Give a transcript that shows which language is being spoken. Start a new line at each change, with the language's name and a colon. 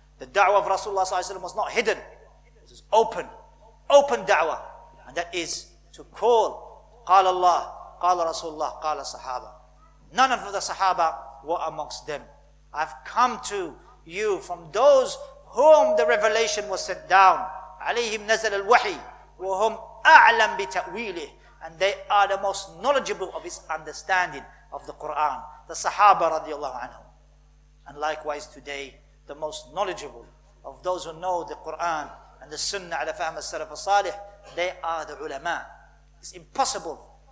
English: The da'wah of Rasulullah ﷺ was not hidden. It was open. Open da'wah. And that is to call. قال Allah, قال Rasulullah, قال Sahaba. None of the Sahaba were amongst them. I've come to you from those whom the revelation was sent down.
Arabic: عليهم نزل الوحي وهم أعلم بتأويله.
English: And they are the most knowledgeable of his understanding of the Quran. The Sahaba radiallahu anhum. And likewise today, the most knowledgeable of those who know the Quran and the Sunnah
Arabic: ala fahm as-salaf as-salih,
English: they are the ulama. It's impossible.